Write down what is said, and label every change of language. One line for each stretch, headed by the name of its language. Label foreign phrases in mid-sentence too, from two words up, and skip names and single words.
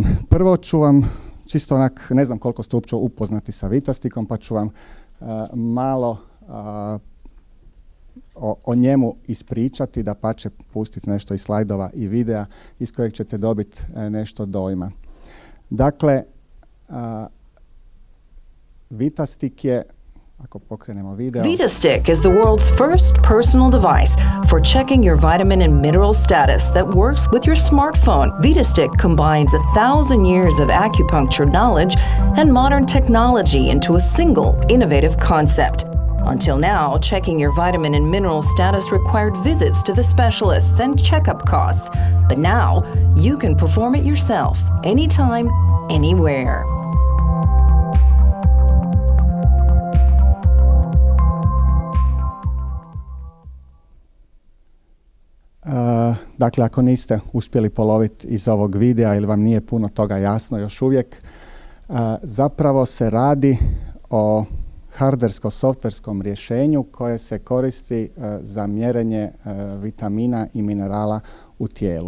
Croatian: Prvo ću vam, čisto onak, ne znam koliko ste uopće upoznati sa Vitastikom, pa ću vam malo o njemu ispričati, da pa će pustiti nešto iz slajdova i videa iz kojeg ćete dobiti nešto dojma. Dakle, Vitastik je, ako pokrenemo video.
English: Vitastik is the world's first personal device for checking your vitamin and mineral status that works with your smartphone. Vitastik combines 1,000 years of acupuncture knowledge and modern technology into a single innovative concept. Until now, checking your vitamin and mineral status required visits to the specialists and checkup costs. But now, you can perform it yourself, anytime, anywhere.
Croatian: Dakle, ako niste uspjeli poloviti iz ovog videa ili vam nije puno toga jasno još uvijek, zapravo se radi o hardversko-softverskom rješenju koje se koristi za mjerenje vitamina i minerala u tijelu.